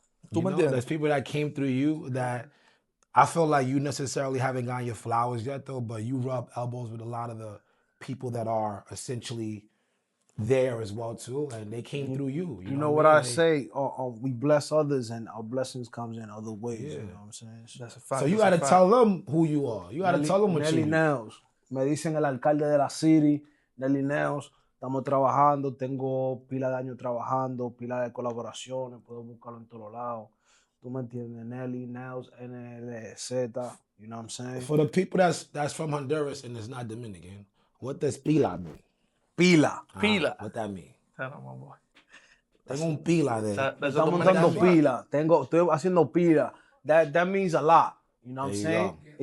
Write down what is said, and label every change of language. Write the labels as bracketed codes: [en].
[en] There's people that came through you that I feel like you necessarily haven't gotten your flowers yet, though, but you rub elbows with a lot of the people that are essentially there as well, too, and they came through you. You know what I say? We bless others, and our blessings comes in other ways. Yeah. You know what I'm saying? That's a fact. So you got to tell them who you are. You got to tell them what Nelly you do. Nelz. [es] Me dicen el alcalde de la city, Nelly Nelz. Estamos trabajando, tengo pila de años trabajando, pila de colaboraciones, puedo buscarlo en todos lados. ¿Tú me entiendes? [en] Nelly Nelz, NLZ, you know what I'm saying? For the people that's from Honduras and is not Dominican, what does pila mean? [es] Pila. Pila. [en] What that mean? Tell them, my boy. [es] Tengo un pila de... Estamos dando pila. Estoy haciendo pila. [en] That means a lot. You know what I'm saying?